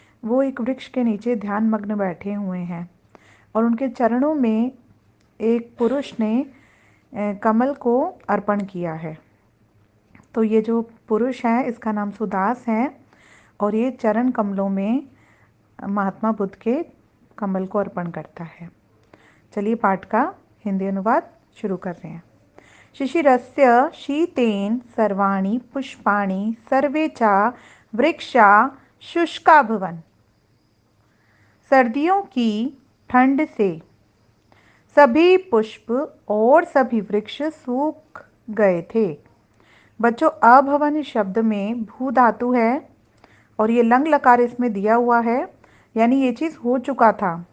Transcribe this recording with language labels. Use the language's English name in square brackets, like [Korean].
[Hindi] वो एक वृक्ष के नीचे ध्यान मग्न बैठे हुए हैं और उनके चरणों में एक पुरुष ने कमल को अर्पण किया है। तो ये जो पुरुष है इसका नाम सुदास है और ये चरण कमलों में महात्मा बुद्ध के कमल को अर्पण करता है। चलिए पाठ का हिंदी अनुवाद शुरू कर रहे हैं। [Sanskrit] शिशिरस्य शीतेन सर्वाणि पुष्पाणि सर्वे च वृक्षा शुष्काभवन्। [Hindi] सर्दियों की ठंड से सभी पुष्प और सभी वृक्ष सूख गए थे। बच्चों, अभवन शब्द में भू धातु है और ये लंग लकार इसमें दिया हुआ है, यानी ये चीज़ हो चुका था।